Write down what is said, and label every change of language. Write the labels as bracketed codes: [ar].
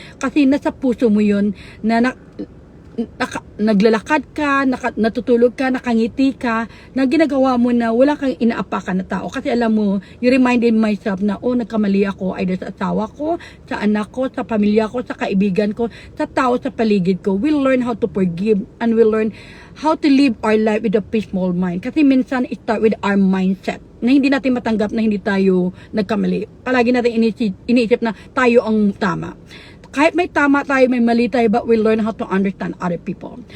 [tl] Kasi nasa puso mo yun na naglalakad ka, natutulog ka, nakangiti ka, na ginagawa mo na wala kang inaapakan na tao. Kasi alam mo, [en] you reminded myself [tl] na, nagkamali ako, either sa asawa ko, sa anak ko, sa pamilya ko, sa kaibigan ko, sa tao sa paligid ko. [en] We'll learn how to forgive and we'll learn how to live our life with a peaceful mind. [tl] Kasi minsan, [en] it start with our mindset [tl] na hindi natin matanggap na hindi tayo nagkamali. Palagi natin iniisip na tayo ang tama. Kahit may tama tayo, may mali tayo, [en] but we learn how to understand other people.